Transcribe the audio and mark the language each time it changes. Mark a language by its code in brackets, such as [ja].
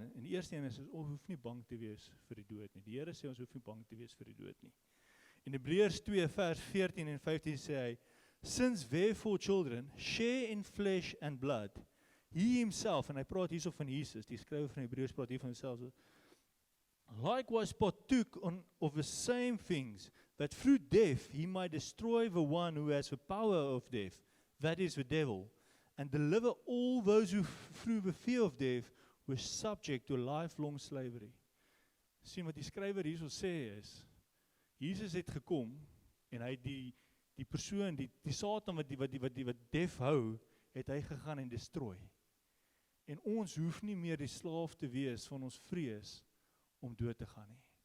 [af] En die eerste een is, ons hoef nie bang te wees vir die dood nie. Die Here sê ons hoef nie bang te wees vir die dood nie. In Hebreërs 2 vers 14 en 15 sê hy, [en] since therefore children share in flesh and blood, he himself, [af] en hy praat hierso van Jesus, die skrywer van Hebreërs praat hier van homself, [en] likewise partook of the same things, that through death he might destroy the one who has the power of death, that is the devil, and deliver all those who through the fear of death were subject to lifelong slavery. [af] Sien wat die skrywer hierso sê is, Jesus het gekom, en hy die persoon, die Satan wat def hou, het hy gegaan en destrooi. En ons hoef nie meer die slaaf te wees van ons vrees om dood te gaan nie.